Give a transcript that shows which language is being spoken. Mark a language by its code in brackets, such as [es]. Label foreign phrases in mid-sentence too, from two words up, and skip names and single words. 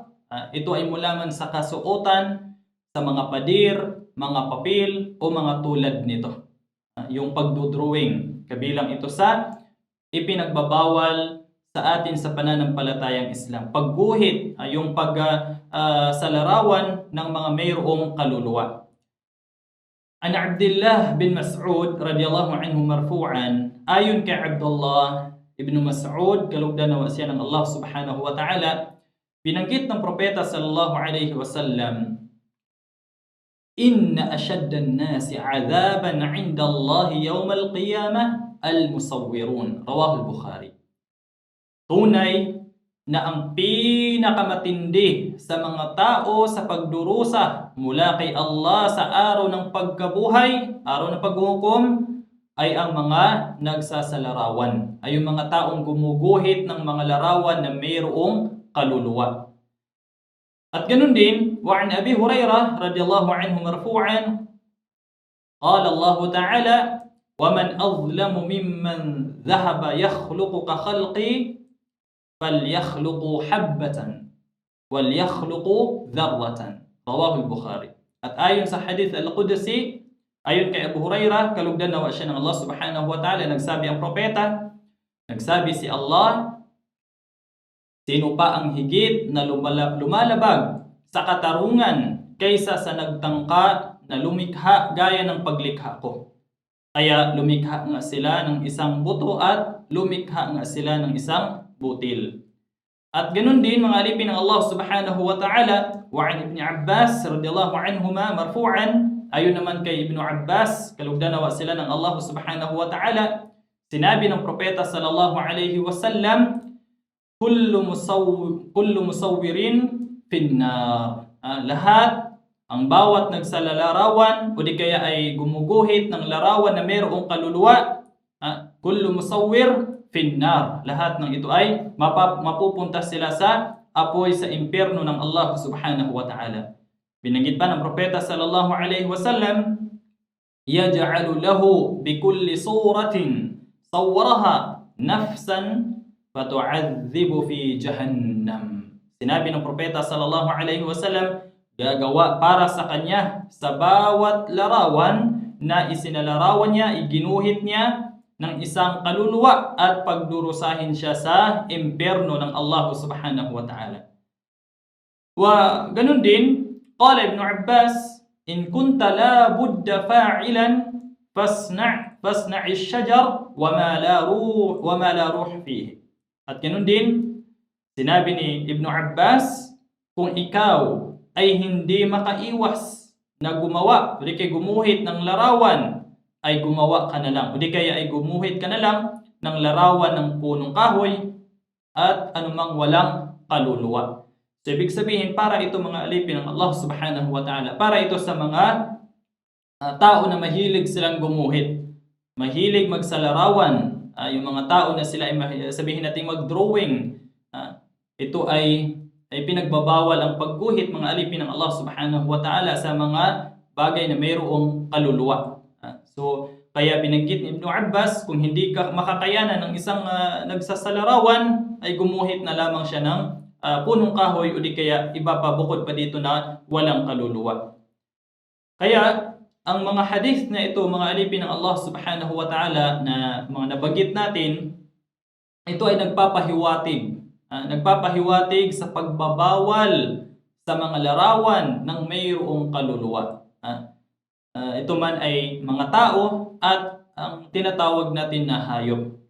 [tl] Ito ay mula man sa kasuotan, sa mga pader, mga papel o mga tulad nito. Yung pagdodrawing, kabilang ito sa ipinagbabawal sa atin sa pananampalatayang Islam. Pagguhit, yung pagsalarawan ng mga mayroong kaluluwa. [ar] عن عبد الله بن مسعود رضي الله عنه مرفوعا, [tl] ayon kay Abdullah ibn Mas'ud, kalugdan nawa siya ng Allah [ar] سبحانه وتعالى, [tl] binanggit ng propeta [ar] صلى الله عليه وسلم، إن أشد الناس عذابا عند الله يوم القيامة المصورون. رواه البخاري. [tl] Tunay na ang pinakamatindi sa mga tao sa pagdurusa mula kay Allah sa araw ng pagkabuhay, araw ng paghuhukom, ay ang mga nagsasalarawan, ay yung mga taong gumuguhit ng mga larawan na mayroong kaluluwa. At ganun din, [ar] وعن أبي هريرة رضي الله عنه مرفوعا، قال الله تعالى، ومن أظلم ممن ذهب يخلق كخلقي فليخلقوا حبة وليخلقوا ذرة. رواه البخاري. [tl] At ayon sa [ar] الحديث القدسي, [tl] ayon kay Abu Hurairah, kalugdan nawa siya ng Allah [ar] سبحانه وتعالى, [tl] nagsabi ang propeta, nagsabi si Allah, sino pa ang higit na lumalabag sa katarungan kaysa sa nagtangka na lumikha gaya ng paglikha ko? Kaya lumikha nga sila ng isang buto at lumikha nga sila ng isang butil. At ganun din mga alipin ng Allah [ar] سبحانه وتعالى، وعن ابن عباس رضي الله عنهما مرفوعا, [tl] ayon naman kay Ibn Abbas, kalugdan nawa sila ng Allah [ar] سبحانه وتعالى, [tl] sinabi ng propeta [ar] صلى الله عليه وسلم، كل مصور في النار. [tl] Lahat, ang bawat nagsalalarawan o di kaya ay gumuguhit ng larawan na mayroong kaluluwa, [ar] كل مصور في النار. [tl] Lahat ng ito ay mapupunta sila sa apoy sa impyerno ng Allah [ar] سبحانه وتعالى. [tl] Binanggit pa ng propeta [ar] صلى الله عليه وسلم، يجعل له بكل صورة صورها نفسا فتعذبه في جهنم. [tl] Sinabi ng propeta [ar] صلى الله عليه وسلم, [tl] gagawa para sa kanya sa bawat larawan na isinalarawan niya, iginuhit niya ng isang kaluluwa at pagdurusahin siya sa impyerno ng Allah [ar] سبحانه وتعالى. [tl] Wa ganun din, [ar] قال ابن عباس، إن كنت لا بد فاعلا فاصنع الشجر وما لا روح فيه. [tl] At ganun din, sinabi ni Ibn Abbas, kung ikaw ay hindi makaiwas na gumawa, o di kaya gumuhit ng larawan, ay gumawa ka na lang, o di kaya ay gumuhit ka na lang ng larawan ng punong kahoy at anumang walang kaluluwa. So ibig sabihin, para ito mga alipin ng Allah [ar] سبحانه وتعالى, [tl] para ito sa mga tao na mahilig silang gumuhit, mahilig magsalarawan, yung mga tao na sila ay sabihin natin mag-drawing, ito ay pinagbabawal ang pagguhit mga alipin ng Allah [ar] سبحانه وتعالى [tl] sa mga bagay na mayroong kaluluwa. So kaya binanggit ni Ibn Abbas, kung hindi ka makakayanan ng isang nagsasalarawan, ay gumuhit na lamang siya ng punong kahoy o di kaya iba pa bukod pa dito na walang kaluluwa. Kaya ang mga hadith na ito, mga alipin ng Allah [ar] سبحانه وتعالى [tl] na mga nabanggit natin, ito ay nagpapahiwatig sa pagbabawal sa mga larawan ng mayroong kaluluwa. Ito man ay mga tao at ang tinatawag natin na hayop.